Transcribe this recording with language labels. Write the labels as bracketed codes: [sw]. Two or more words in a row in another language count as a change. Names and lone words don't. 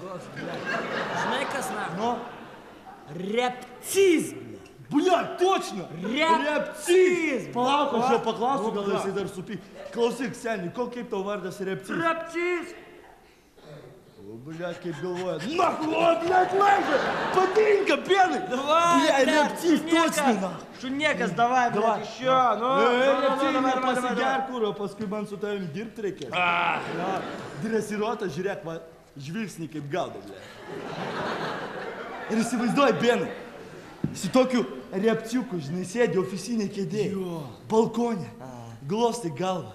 [lt] Žinai kas, na? Nu? Repciz, [ru] Блядь, точно! [lt] Repciz! Palauk, aš jo paklausiu, gal jisai dar supy. Klausyk, seniai, kaip tau vardas Repciz? Repciz! Блядь, kaip galvoja. [ru] Нахуй, блядь, лайжа! [lt] Patinka, Benai! [ru] Давай, Рептив, точно, нахуй! [lt] Šuniekas, davai, [ru] Давай. блядь, еще, ну. Reптив, [lt] pasigerk, kur, o paskui man su tavim dirbti reikės. Dresiruotas, žiūrėk, va, žvilgsnį kaip gaudo, blядь. Ir įsivaizduoji, Benai, su tokiu repciuku, žinai, sėdi ofisinėje kėdėje, balkonė, glostai galvą.